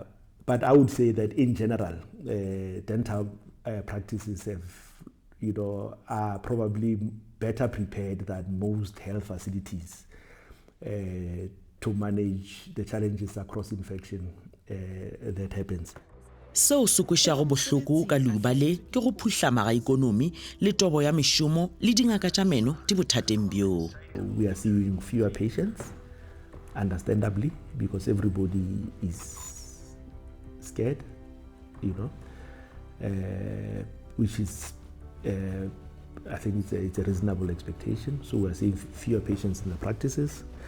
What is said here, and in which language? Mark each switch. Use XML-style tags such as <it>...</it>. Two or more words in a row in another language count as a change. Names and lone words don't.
<en>But I would say that in general, dental practices are probably better prepared than most health facilities to manage the challenges across infection that happens.</en> <nso>Seo se kwešišago bohloko ka leuba le ke go phuhlama ga ikonomi le tobo ya mešomo le dingaka tša meno di bothateng bjo.</nso> <en>We are seeing fewer patients, understandably, because everybody is scared, which is, I think it's a reasonable expectation. So we're seeing fewer patients in the practices.</en>